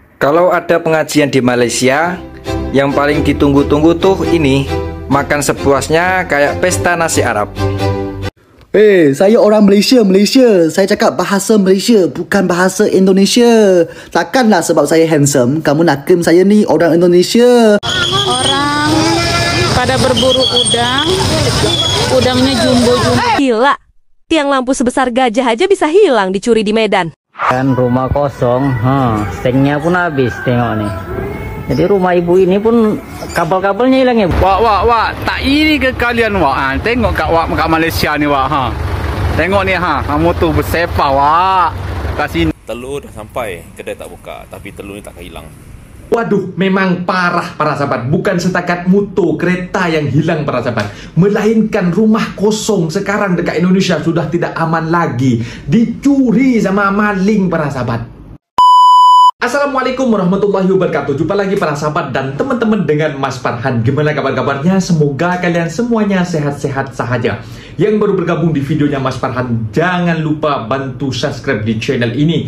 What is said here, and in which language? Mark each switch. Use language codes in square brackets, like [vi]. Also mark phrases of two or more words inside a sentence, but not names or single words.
[id] Kalau ada pengajian di Malaysia, yang paling ditunggu-tunggu tuh ini, makan sepuasnya kayak pesta nasi Arab. [ms] Saya orang Malaysia. Saya cakap bahasa Malaysia, bukan bahasa Indonesia. Takkanlah sebab saya handsome, kamu nak claim saya ni orang Indonesia. [id] Orang pada berburu udangnya jumbo-jumbo. Gila, tiang lampu sebesar gajah aja bisa hilang dicuri di Medan. [ms] Kan rumah kosong, stengnya pun habis, tengok nih. [id] Jadi rumah ibu ini pun kabel-kabelnya hilang ya. [ms] Wak, tak ini ke kalian wak. Tengok kat Malaysia ni wak. Tengok ni kamu tu bersepah wak. Kat sini. Telur dah sampai, kedai tak buka, tapi telur ni takkan hilang. [id] Waduh, memang parah para sahabat. [ms] Bukan setakat motor kereta yang hilang [id] para sahabat, melainkan rumah kosong sekarang dekat Indonesia sudah tidak aman lagi. Dicuri sama maling para sahabat. [ar] Assalamualaikum warahmatullahi wabarakatuh. [id] Jumpa lagi para sahabat dan teman-teman dengan Mas Farhan. Gimana kabar-kabarnya? Semoga kalian semuanya sehat-sehat sahaja. Yang baru bergabung di videonya Mas Farhan, jangan lupa bantu subscribe di channel ini.